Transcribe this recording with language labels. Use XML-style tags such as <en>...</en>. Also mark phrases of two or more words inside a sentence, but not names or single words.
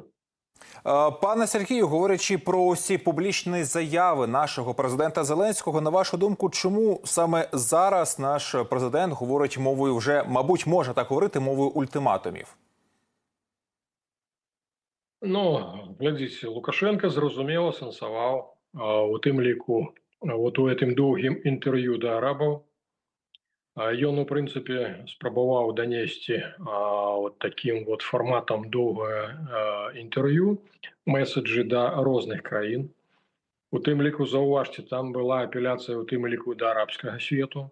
<uk>Пане Сергію, говорячи про усі публічні заяви нашого президента Зеленського, на вашу думку, чому саме зараз наш президент говорить мовою вже, мабуть, може так говорити, мовою ультиматумів? Ну, глядіть, Лукашенко зрозуміло сенсував у тим ліку, от у цим довгим інтерв'ю до арабів.</uk> <be>Ён, у прынцыпе, спрабаваў данесці</be> <ru>вот таким вот</ru> <be>форматам доўгае інтэрв'ю месседжы да розных краін. У тым ліку, заўважце, там была апеляцыя у тым ліку да арабскага свету.</be>